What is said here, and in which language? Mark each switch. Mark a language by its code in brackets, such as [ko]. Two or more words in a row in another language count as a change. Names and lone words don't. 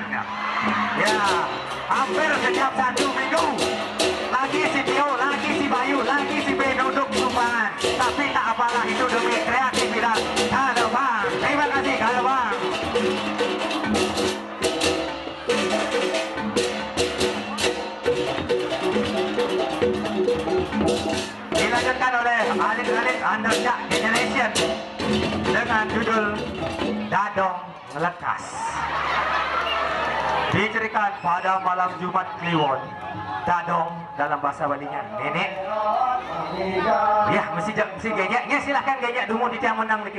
[id] Ya, hampir setiap 1 minggu lagi si Tio, lagi si Bayu, lagi si B duduk sumbangan. Tapi tak apalah, itu demi kreativitas. Kalau Bang, terima kasih Kalau Bang. Dilanjutkan oleh alit-alit Underjack Generation dengan judul Dadong Lekas. Diceritakan pada malam Jumat Kliwon. Dadong dalam bahasa Balinya nenek. Ya, mesti gejeknya, silahkan gejek dulu di tiang menang lagi.